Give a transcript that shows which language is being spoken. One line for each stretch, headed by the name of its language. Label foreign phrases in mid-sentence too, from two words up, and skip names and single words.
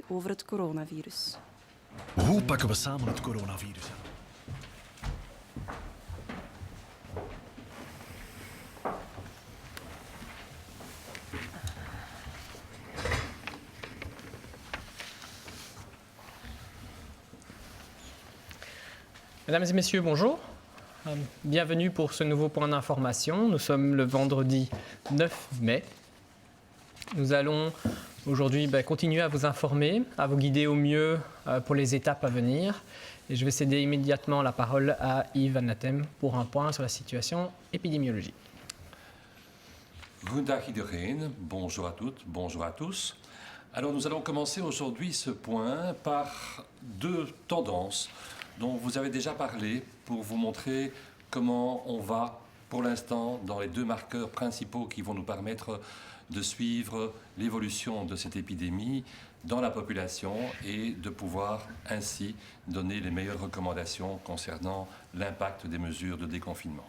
Dutch: over het coronavirus. Hoe pakken we samen het coronavirus aan?
French: Mesdames et messieurs, bonjour. Bienvenue pour ce nouveau point d'information. Nous sommes le vendredi 9 mai. Nous allons aujourd'hui continuer à vous informer, à vous guider au mieux pour les étapes à venir. Et je vais céder immédiatement la parole à Yves Van Natem pour un point sur la situation épidémiologique.
Dutch: Goedendag iedereen,
French: bonjour à toutes, bonjour à tous. Alors nous allons commencer aujourd'hui ce point par deux tendances dont vous avez déjà parlé pour vous montrer comment on va pour l'instant dans les deux marqueurs principaux qui vont nous permettre de suivre l'évolution de cette épidémie dans la population et de pouvoir ainsi donner les meilleures recommandations concernant l'impact des mesures de déconfinement.